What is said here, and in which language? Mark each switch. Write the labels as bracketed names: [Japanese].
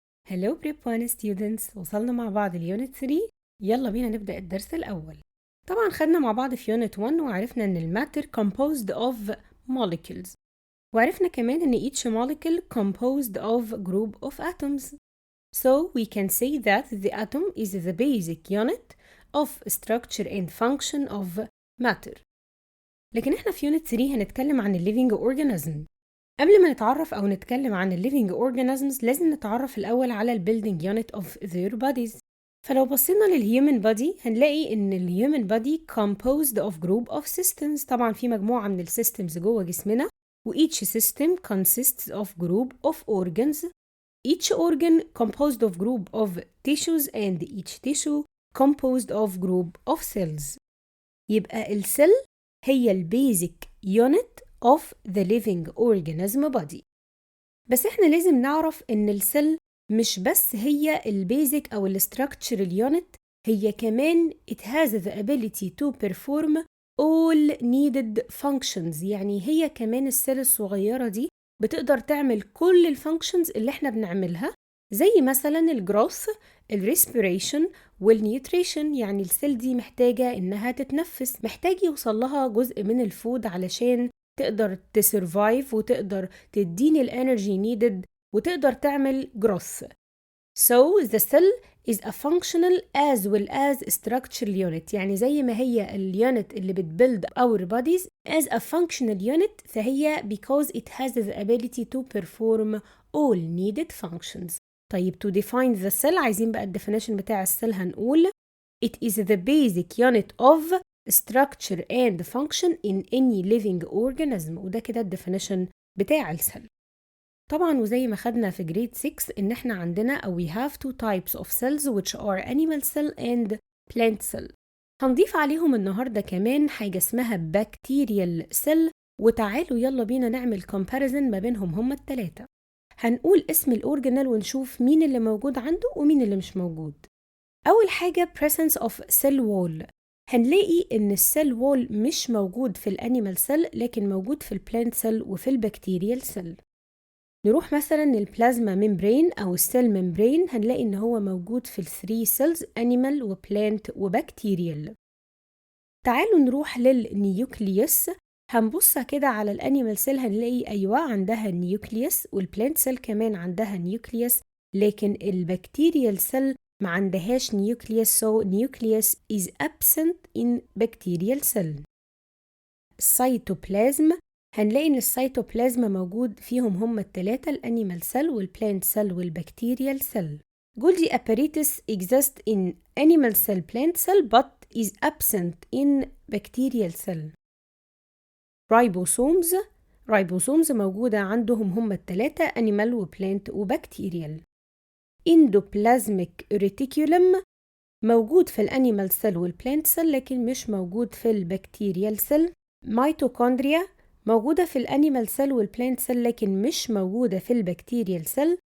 [English] Hello Prep 1 students، [Arabic] وصلنا مع بعض ليونت 3. يلا بينا نبدأ الدرس الأول. طبعا خدنا مع بعض في يونت 1 وعرفنا ان الماتر [English] composed of molecules، [Arabic] وعرفنا كمان ان [English] each molecule composed of group of atoms. So we can say that the atom is the basic unit of structure and function of matter. [Arabic] لكن احنا في يونت 3 هنتكلم عن [English] living organism. [Arabic] قبل ما نتعرف أو نتكلم عن living organisms لازم نتعرف الأول على [English] building unit of their bodies. [Arabic] فلو بصينا للhuman body هنلاقي إن الhuman body [English] composed of group of systems. [Arabic] طبعا في مجموعة من السيستمز جوه جسمنا، و [English] each system consists of group of organs. Each organ composed of group of tissues and each tissue composed of group of cells. [Arabic] يبقى السيل هي البيزك [English] unit of the living organism body. [Arabic] بس احنا لازم نعرف ان السيل مش بس هي البيزك او الستراكتشرال يونت، هي كمان [English] it has the ability to perform all needed functions. [Arabic] يعني هي كمان السيل الصغيرة دي بتقدر تعمل كل الفانكشنز اللي احنا بنعملها، زي مثلا الجروث، الريسبيريشن والنيوتريشن. يعني السيل دي محتاجة انها تتنفس، محتاج يوصل لها جزء من الفود علشان تقدر تسرفايف وتقدر تديني الانرجي نيدد وتقدر تعمل جروث. [English] So the cell is a functional as well as structural unit. [Arabic] يعني زي ما هي اليونت اللي بتبيلد [English] our bodies as a functional unit، [Arabic] فهي [English] because it has the ability to perform all needed functions. [Arabic] طيب [English] to define the cell، [Arabic] عايزين بقى الديفينيشن بتاع السيل. هنقول [English] it is the basic unit of structure and function in any living organism. [Arabic] وده كده الديفينيشن بتاع السيل. طبعا وزي ما خدنا في جريد 6 ان احنا عندنا [English] we have two types of cells which are animal cell and plant cell. [Arabic] هنضيف عليهم النهاردة كمان حاجة اسمها [English] bacterial cell، [Arabic] وتعالوا يلا بينا نعمل comparison ما بينهم هما التلاتة. هنقول اسم الأورجانيل ونشوف مين اللي موجود عنده ومين اللي مش موجود. أول حاجة [English] presence of cell wall. [Arabic] هنلاقي إن السيل وول مش موجود في الانيمال سيل لكن موجود في البلانت سيل وفي البكتيريال سيل. نروح مثلا للبلازما ميمبرين أو السيل ميمبرين، هنلاقي إن هو موجود في الثري سيلز انيمال وبلانت وبكتيريال. تعالوا نروح للنيوكليوس. هنبص كده على الانيمال سيل هنلاقي أيوة عندها نيوكليوس، والبلانت سيل كمان عندها نيوكليوس، لكن البكتيريال سيل ما عندهاش نيوكليوس. [English] so nucleus is absent in bacterial cell. [Arabic] السيتوبلازم، هنلاقي ان السيتوبلازم موجود فيهم هما التلاتة، الانيمال سيل والبلانت سيل والبكتيريال سيل. [English] Golgi apparatus exists in animal cell plant cell but is absent in bacterial cell. [Arabic] ribosomes موجودة عندهم هما التلاتة animal وبلانت وبكتيريال. endoplasmic reticulum موجود في الانيمال سيل والبلانت سيل لكن مش موجود في البكتيريال سيل. ميتوكوندريا موجودة في الانيمال سيل والبلانت سيل لكن مش موجودة في البكتيريال سيل.